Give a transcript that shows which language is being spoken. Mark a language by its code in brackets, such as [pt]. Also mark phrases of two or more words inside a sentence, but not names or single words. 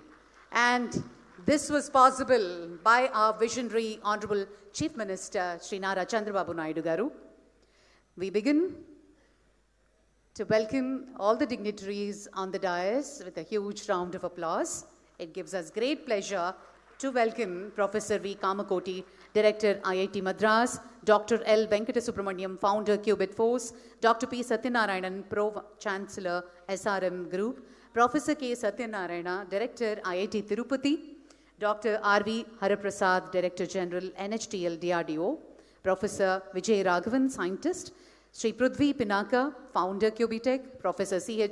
[en] And this was possible by our visionary Honorable Chief Minister, Shri Nara Chandrababu Naidu Garu. We begin to welcome all the dignitaries on the dais with a huge round of applause. It gives us great pleasure to welcome Professor V. Kamakoti, Director IIT Madras, Dr. L. Venkata Founder Qubit Force, Dr. P. Satyanarayanan, Pro-Chancellor SRM Group, Professor K. Satyanarayana, Director IIT Tirupati, Dr. R.V. Haraprasad, Director General NHTL DRDO, Professor Vijay Raghavan, Scientist, Sri Prudvi Pinaka, Founder Qubitech, Professor C.H.